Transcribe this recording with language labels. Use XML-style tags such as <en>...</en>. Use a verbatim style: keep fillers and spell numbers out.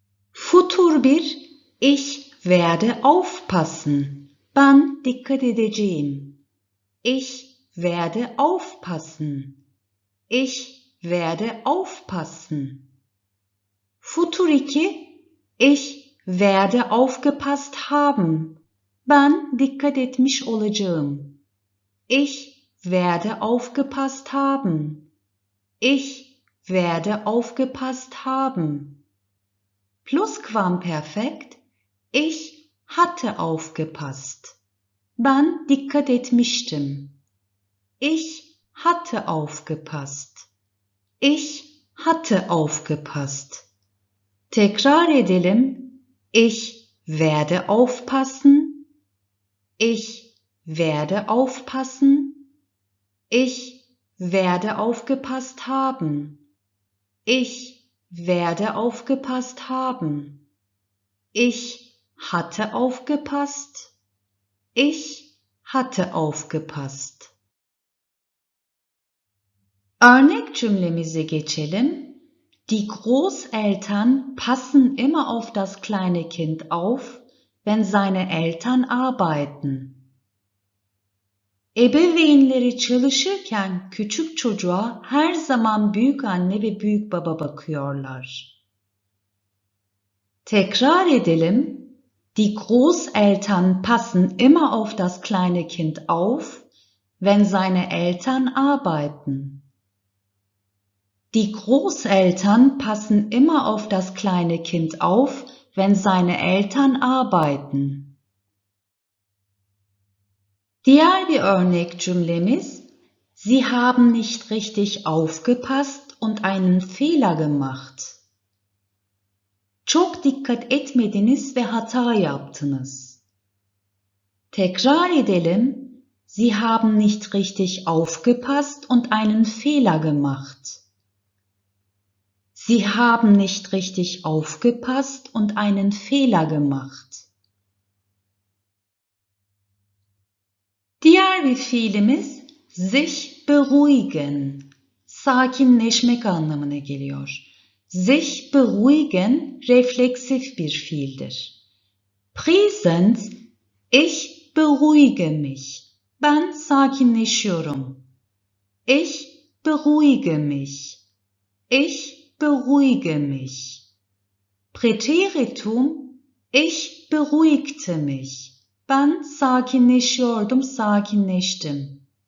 <de>Futur bir, ich werde aufpassen.</de> <tr>Ben dikkat edeceğim.</tr> <de>Ich werde aufpassen. Ich werde aufpassen.</de> <tr>Futur iki,</tr> <de>ich werde aufgepasst haben.</de> <tr>Ben dikkat etmiş olacağım.</tr> <de>Ich werde aufgepasst haben. Ich werde aufgepasst haben. Plusquamperfekt, ich hatte aufgepasst.</de> <tr>Ben dikkat etmiştim.</tr> <de>Ich hatte aufgepasst. Ich hatte aufgepasst.</de> <tr>Tekrar edelim.</tr> <de>Ich werde aufpassen. Ich werde aufpassen. Ich werde aufgepasst haben. Ich werde aufgepasst haben. Ich hatte aufgepasst. Ich hatte aufgepasst.</de> <tr>Örnek cümlemize geçelim.</tr> <de>Die Großeltern passen immer auf das kleine Kind auf, wenn seine Eltern arbeiten.</de> <tr>Ebeveynleri çalışırken küçük çocuğa her zaman büyük anne ve büyük baba bakıyorlar. Tekrar edelim.</tr> <de>Die Großeltern passen immer auf das kleine Kind auf, wenn seine Eltern arbeiten. Die Großeltern passen immer auf das kleine Kind auf, wenn seine Eltern arbeiten.</de> <tr>Diğer bir örnek cümlemiz:</tr> <de>Sie haben nicht richtig aufgepasst und einen Fehler gemacht.</de> <tr>Çok dikkat etmediniz ve hata yaptınız. Tekrar edelim.</tr> <de>Sie haben nicht richtig aufgepasst und einen Fehler gemacht. Sie haben nicht richtig aufgepasst und einen Fehler gemacht.</de> <tr>Diğer bir fiilimiz sich beruhigen, sakinleşmek anlamına geliyor. Sich beruhigen refleksif bir fiildir.</tr> <de>Präsens, ich beruhige mich.</de> <tr>Ben sakinleşiyorum.</tr> <de>Ich beruhige mich. Ich beruhige mich. Präteritum, ich beruhigte mich.</de> <tr>Ben sakinleşiyordum, sakinleştim.</tr>